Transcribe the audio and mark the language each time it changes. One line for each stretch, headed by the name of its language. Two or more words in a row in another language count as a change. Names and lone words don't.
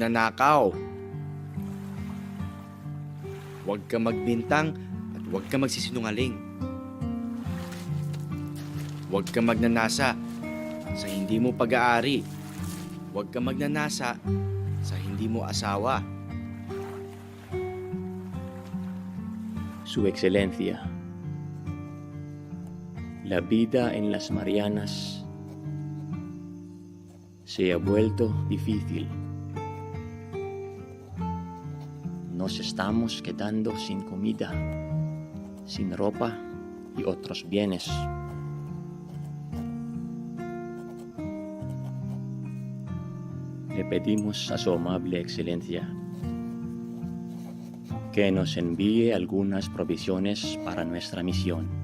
Filipino: Huwag kang magnanakaw. Huwag ka magbintang at huwag ka magsisinungaling. Huwag ka magnanasa sa hindi mo pag-aari. Huwag ka magnanasa sa hindi mo asawa.
Spanish: Su Excelencia, la vida en las Marianas se ha vuelto difícil. Nos estamos quedando sin comida, sin ropa y otros bienes. Le pedimos a su amable Excelencia que nos envíe algunas provisiones para nuestra misión.